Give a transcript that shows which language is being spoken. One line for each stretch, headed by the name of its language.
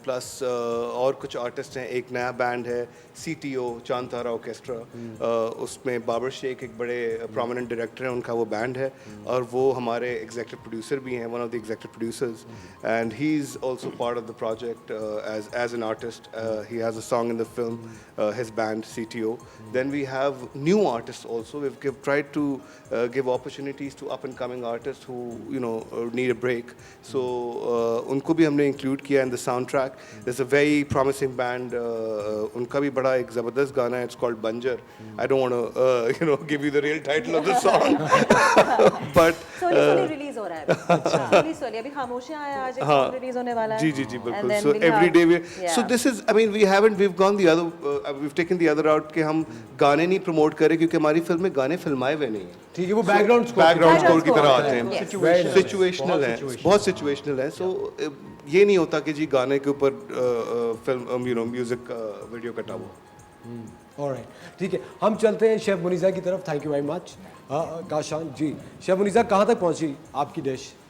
Hindi: Plus और कुछ artist हैं. एक नया बैंड है CTO चांद तारा ऑर्केस्ट्रा, उसमें बाबर शेख एक बड़े प्रोमिनेंट डायरेक्टर हैं, उनका वो बैंड है, और वो हमारे एग्जीक्यूटिव प्रोड्यूसर भी हैं,
English: One of the executive producers, and he is also part of the project as an artist. He has a song in the film, his band CTO. Then we have new artists also. We've tried to give opportunities to up and coming artists who, you know, need a break. So
Hindi: उनको भी हमने
English: include किया in the soundtrack. There's a very promising band.
Hindi: उनका भी बड़ा एक ज़बरदस्त गाना है.
English: It's called Banjar. I don't want to you know give you the real title of the song. But
Hindi: Soli release हो रहा है. सोली अभी खामोशियां आया, आज एक रिलीज होने वाला है. जी बिल्कुल.
English: So every day so this is, I mean, we've gone the other we've taken the other route
Hindi: कि हम गाने नहीं प्रमोट करें क्योंकि हमारी फिल्म में गाने फिल्माए हुए नहीं हैं. ठीक है, वो बैकग्राउंड स्कोर की तरह आते हैं, सिचुएशनल है, बहुत सिचुएशनल है. सो ये नहीं होता कि जी गाने के ऊपर film, you know, music video कटा हुआ. ऑलराइट, ठीक है, हम चलते हैं शेफ मुनीसा की तरफ.
English: Thank you very much.
Hindi: Kashan ji, chef मुनीसा कहाँ तक पहुँची आपकी डिश?